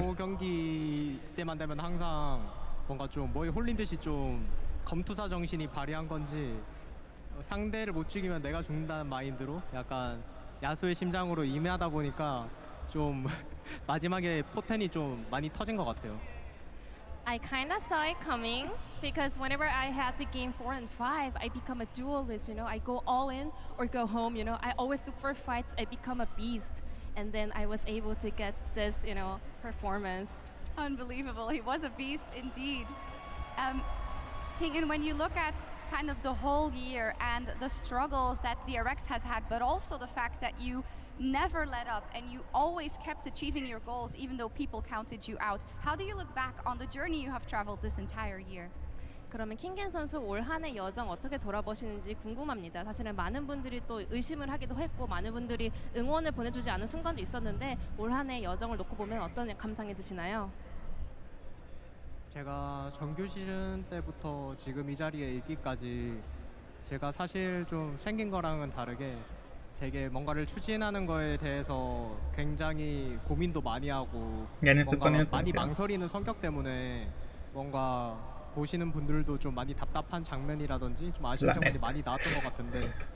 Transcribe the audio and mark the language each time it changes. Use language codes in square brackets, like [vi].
[ko] 4경기 때만 되면 항상 뭔가 좀 뭐에 홀린 듯이 좀 검투사 정신이 발휘한 건지 상대를 못 죽이면 내가 죽는다는 마인드로 약간 야수의 심장으로 임하다 보니까 좀 마지막에 포텐이 좀 많이 터진 것 같아요. [en] I kind of saw it coming because whenever I had the game 4 and 5, I become a duelist, you know. I go all in or go home, you know. I always look for fights. I become a beast. And then I was able to get this, you know, performance. Unbelievable. He was a beast indeed. Kingen, when you look at kind of the whole year and the struggles that DRX has had, but also the fact that you never let up and you always kept achieving your goals even though people counted you out. How do you look back on the journey you have traveled this entire year? [ko] 그러면 킹겐 선수 올 한 해 여정 어떻게 돌아보시는지 궁금합니다. 사실은 많은 분들이 또 의심을 하기도 했고 많은 분들이 응원을 보내주지 않은 순간도 있었는데 올 한 해 여정을 놓고 보면 어떤 감상이 드시나요? 제가 정규 시즌 때부터 지금 이 자리에 있기까지 제가 사실 좀 생긴 거랑은 다르게 되게 뭔가를 추진하는 거에 대해서 굉장히 고민도 많이 하고 뭔가 많이 망설이는 성격 때문에 뭔가 보시는 분들도 좀 많이 답답한 장면이라든지 좀 아쉬운 장면이 많이 나왔던 것 같은데